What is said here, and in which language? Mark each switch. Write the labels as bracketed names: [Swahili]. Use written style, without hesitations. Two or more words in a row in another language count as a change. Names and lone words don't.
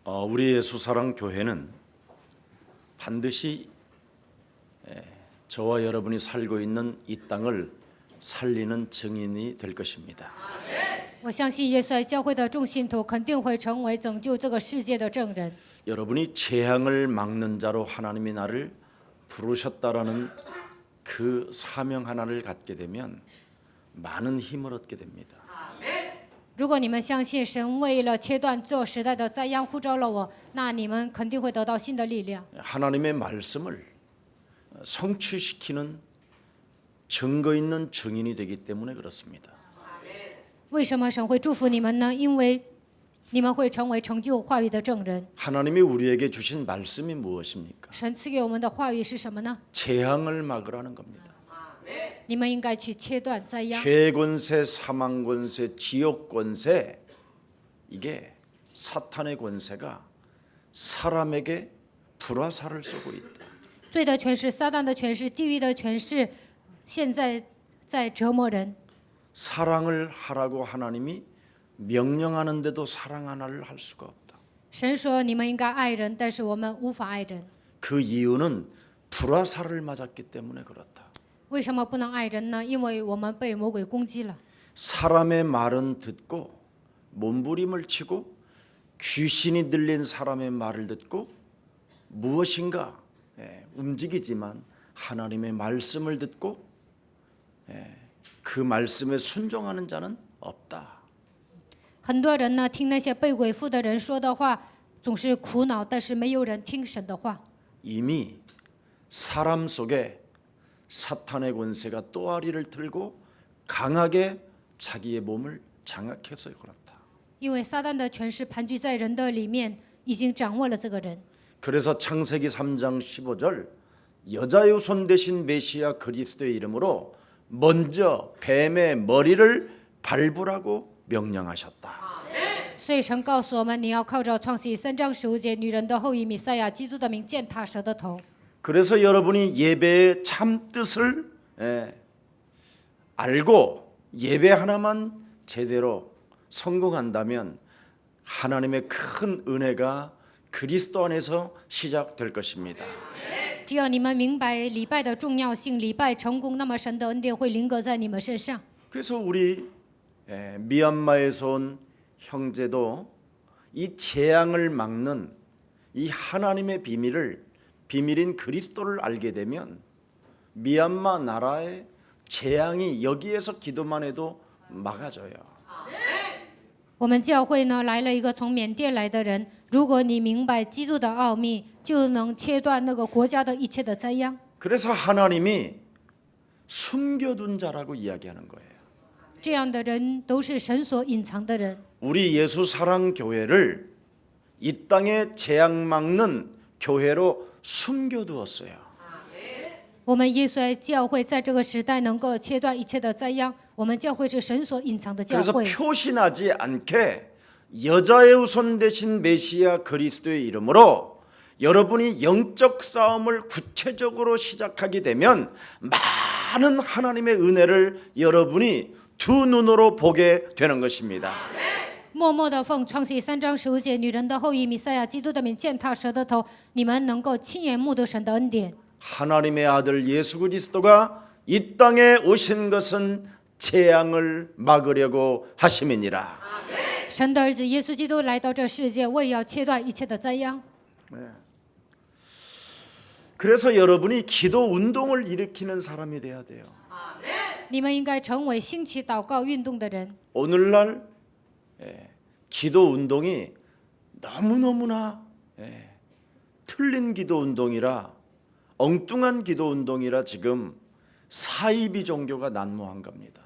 [Korean] 우리 예수사랑 교회는 반드시 저와 여러분이 살고 있는 이 땅을 살리는 증인이 될 것입니다. [Chinese] 我相信耶稣爱教会的众信徒肯定会成为拯救这个世界的证人。 [Korean] 여러분이 재앙을 막는 자로 하나님이 나를 부르셨다라는 그 사명 하나를 갖게 되면 많은 힘을 얻게 됩니다. [Chinese] 如果你们相信神为了切断这时代的灾殃呼召了我，那你们肯定会得到新的力量。 [Korean] 하나님의 말씀을 성취시키는 증거 있는 증인이 되기 때문에 그렇습니다. [Chinese] 为什么神会祝福你们呢？因为你们会成为成就话语的证人。 [Korean] 하나님이 우리에게 주신 말씀이 무엇입니까? [Chinese] 神赐给我们的话语是什么呢？ [Korean] 재앙을 막으라는 겁니다. [Chinese] 你们应该去切断灾殃。 [Korean] 죄 권세, 사망 권세, 지옥 권세, 이게 사탄의 권세가 사람에게 불화살을 쏘고 있다. [Chinese] 罪的权势、撒旦的权势、地狱的权势，现在在折磨人。 [Korean] 사랑을 하라고 하나님이 명령하는데도 사랑 하나를 할 수가 없다. [Chinese] 神说你们应该爱人，但是我们无法爱人。 [Korean] 그 이유는 불화살을 맞았기 때문에 그렇다. [Chinese] 为什么不能爱人呢？因为我们被魔鬼攻击了。 [Korean] 사람의 말은 듣고 몸부림을 치고 귀신이 들린 사람의 말을 듣고 무엇인가 움직이지만 하나님의 말씀을 듣고 그 말씀에 순종하는 자는 없다. [Chinese] 很多人呢，听那些被鬼附的人说的话，总是苦恼，但是没有人听神的话。 [Korean] 이미 사람 속에 사탄의 권세가 또아리를 틀고 강하게 자기의 몸을 장악해서 그렇다. [Chinese] 因为撒旦的权势盘踞在人的里面，已经掌握了这个人。 [Korean] 그래서 창세기 3장 15절 여자의 손 대신 메시아 그리스도의 이름으로 먼저 뱀의 머리를 밟으라고 명령하셨다. [Chinese] 所以神告诉我们，你要靠着创世记3章15节，女人的后裔弥赛亚基督的名践踏蛇的头。 [Korean] 그래서 여러분이 예배의 참 뜻을 알고 예배 하나만 제대로 성공한다면 하나님의 큰 은혜가 그리스도 안에서 시작될 것입니다. [Chinese] 只要你们明白礼拜的重要性，礼拜成功，那么神的恩典会临格在你们身上。 [Korean] 그래서 우리 미얀마에서 온 형제도 이 재앙을 막는 이 하나님의 비밀인 그리스도를 알게 되면 미얀마 나라의 재앙이 여기에서 기도만 해도 막아져요. [Chinese] 我们教会呢来了一个从缅甸来的人，如果你明白基督的奥秘，就能切断那个国家的一切的灾殃。 [Korean] 그래서 하나님이 숨겨둔 자라고 이야기하는 거예요. [Chinese] 这样的人都是神所隐藏的人。 [Korean] 우리 예수 사랑 교회를 이 땅에 재앙 막는 교회로 숨겨두었어요. [Chinese] 我们耶稣爱教会在这个时代能够切断一切的灾殃，我们教会是神所隐藏的教 [Korean] 그래서 [Chinese] 会。 [Korean] 표신하지 않게 여자의 후손 대신 메시아 그리스도의 이름으로 여러분이 영적 싸움을 구체적으로 시작하게 되면 많은 하나님의 은혜를 여러분이 두 눈으로 보게 되는 것입니다. [Chinese] 默默的奉创世记3章15节，女人的后裔弥赛亚基督的名践踏蛇的头，你们能够亲眼目睹神的恩典。 [Korean] 하나님의 아들 예수 그리스도가 이 땅에 오신 것은 재앙을 막으려고 하심이니라. [Chinese] 神的儿子耶稣基督来到这世界，为要切断一切的灾殃。 [Korean] 그래서 여러분이 기도 운동을 일으키는 사람이 돼야 돼요. [Chinese] 你们应该成为兴起祷告运动的人。 [Korean] 오늘날 기도 운동이 너무너무나 틀린 기도 운동이라 엉뚱한 기도 운동이라 지금 사이비 종교가 난무한 겁니다.